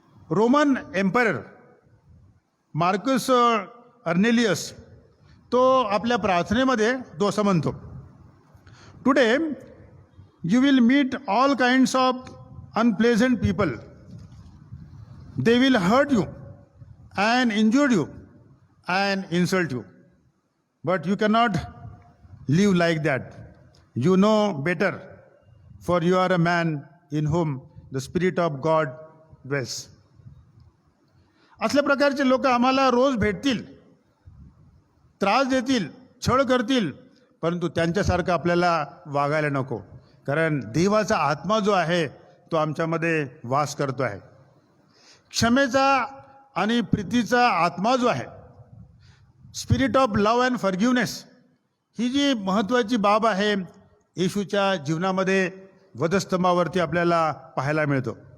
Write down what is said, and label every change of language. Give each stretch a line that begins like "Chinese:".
Marathi: Roman emperor Marcus अर्नेलियस तो आपल्या प्रार्थनेमध्ये तो असं म्हणतो,
English: Today you will meet all kinds of unpleasant people. They will hurt you and injure you and insult you. But you cannot live like that. You know better, for you are a man in whom the Spirit of God dwells.
Marathi: असल्या प्रकारचे लोक आम्हाला रोज भेटतील, त्रास देतील, छळ करतील, परंतु त्यांच्यासारखं आपल्याला वागायला नको, कारण देवाचा आत्मा जो आहे तो आमच्यामध्ये वास करतो आहे. क्षमेचा आणि प्रीतीचा आत्मा जो आहे,
English: spirit of love and forgiveness,
Marathi: ही जी महत्त्वाची बाब आहे येशूच्या जीवनामध्ये वधस्तंभावरती आपल्याला पाहायला मिळतो.